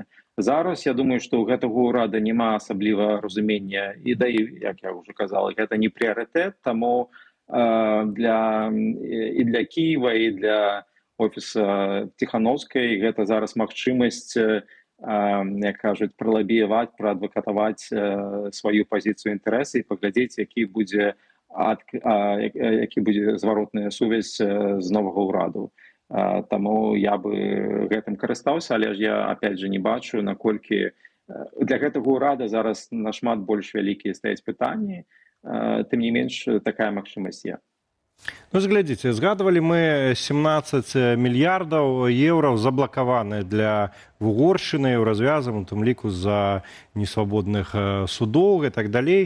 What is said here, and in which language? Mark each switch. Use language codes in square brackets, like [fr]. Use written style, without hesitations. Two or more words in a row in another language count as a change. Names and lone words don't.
[be] Зараз, я думаю, што ў гэтага ўрада няма асабліва разумення, і да, як я ўжо казала, гэта не прыярытэт, таму і для Кіева, і для офіса Ціхановскай гэта зараз магчымасць, як кажуць, пралабіяваць, праадвакатаваць сваю пазіцыю інтарэсы і паглядзець, які будзе зваротная сувязь з новага ўраду. Таму я бы гэтым карыстаўся, але ж я, [ru] опять же, [be] не бачу, наколькі для гэтага ўрада зараз нашмат больш вялікія стаяць пытанні, тым не менш, такая магчымасць є. Ну, зглядзіце, згадвалі мы 17 мільярдаў еўраў заблакаваны для Вугоршчыны, развязам, у тым ліку за несвабодных судоў і так далей.